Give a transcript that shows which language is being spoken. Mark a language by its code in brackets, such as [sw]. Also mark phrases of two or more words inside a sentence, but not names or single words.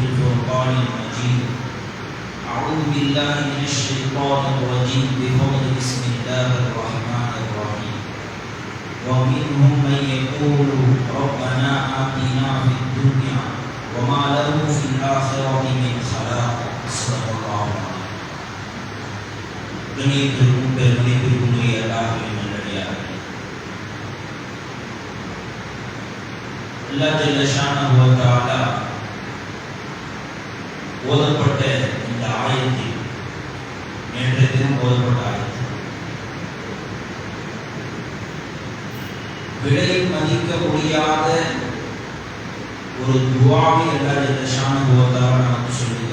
[ar] الفرقان المجيد اعوذ بالله من الشيطان الرجيم بفضل بسم الله الرحمن الرحيم ومنهم من يقول ربنا آتنا في الدنيا وما له في الآخرة من خلاق صدق الله العظيم [ta] கண்ணியத்திற்கும் பெருமதிப்பிற்கும் உரிய அல்லாஹ்வின் நல்லடியார்களே, [ar] الله جل شأنه وتعالى [ta] ஓதப்பட்ட இந்த ஆயத்தில் நேற்றைய தினம் ஓதப்பட்ட ஆயத்தில் விலை மதிக்க முடியாத ஒரு துஆவை [ar] الله جل شأنه وتعالى [ta] நமக்கு சொல்லுகிறார்.